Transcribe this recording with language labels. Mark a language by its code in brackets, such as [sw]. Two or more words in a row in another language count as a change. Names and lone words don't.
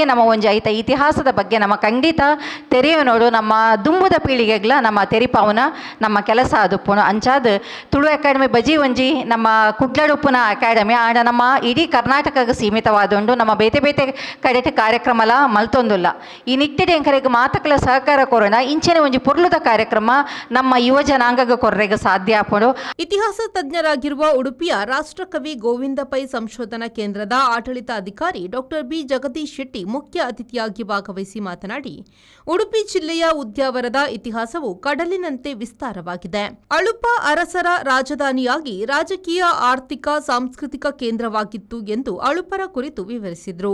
[tcy] ನಮ್ಮ ಒಂಜಿ ಐತ ಇತಿಹಾಸದ ಬಗ್ಗೆ ನಮ್ಮ ಖಂಡಿತ ತೆರೆಯೋ ನೋಡು ನಮ್ಮ ದುಂಬುದ ಪೀಳಿಗೆಗ್ಲ ನಮ್ಮ ತೆರಿಪಾವನ ನಮ್ಮ ಕೆಲಸ ಅದುಪ್ಪುನು ಅಂಚಾದ ತುಳು ಅಕಾಡೆಮಿ ಬಜಿ ಒಂಜಿ ನಮ್ಮ ಕುಡ್ಲಡುಪ್ಪುನ ಅಕಾಡೆಮಿ ಆಂಡ ನಮ್ಮ ಇಡೀ ಕರ್ನಾಟಕಕ್ಕೆ ಸೀಮಿತವಾದುಂಡು ನಮ್ಮ ಬೇತೆ ಬೇತೆ ಕಡೆಟ್ ಕಾರ್ಯಕ್ರಮಲ ಮಲ್ತೊಂದುಲ್ಲ ಈ ನಿಟ್ಟಿನ ಎಂಕರೆಗೆ ಮಾತಕಲ ಸಹಕಾರ ಕೊರೋಣ ಇಂಚಿನ ಒಂಜಿ ಪುರ್ಲುದ ಕಾರ್ಯಕ್ರಮ ನಮ್ಮ ಯುವ ಜನಾಂಗಗ ಕೊರ್ರೆಗೆ ಸಾಧ್ಯ ಆಪಡು. [kn] ಇತಿಹಾಸ ತಜ್ಞರಾಗಿರುವ ಉಡುಪಿಯ ರಾಷ್ಟ್ರಕವಿ ಗೋವಿಂದ ಪೈ ಸಂಶೋಧನಾ ಕೇಂದ್ರದ ಆಡಳಿತ ಅಧಿಕಾರಿ ಡಾಕ್ಟರ್ ಬಿ ಜಗದೀಶ್ ಶೆಟ್ಟಿ ಮುಖ್ಯ ಅತಿಥಿಯಾಗಿ ಭಾಗವಹಿಸಿ ಮಾತನಾಡಿ, ಉಡುಪಿ ಜಿಲ್ಲೆಯ ಉದ್ಯಾವರದ ಇತಿಹಾಸವು ಕಡಲಿನಂತೆ ವಿಸ್ತಾರವಾಗಿದೆ. ಅಳುಪ ಅರಸರ ರಾಜಧಾನಿಯಾಗಿ ರಾಜಕೀಯ, ಆರ್ಥಿಕ, ಸಾಂಸ್ಕೃತಿಕ ಕೇಂದ್ರವಾಗಿತ್ತು ಎಂದು ಅಳುಪರ ಕುರಿತು ವಿವರಿಸಿದರು.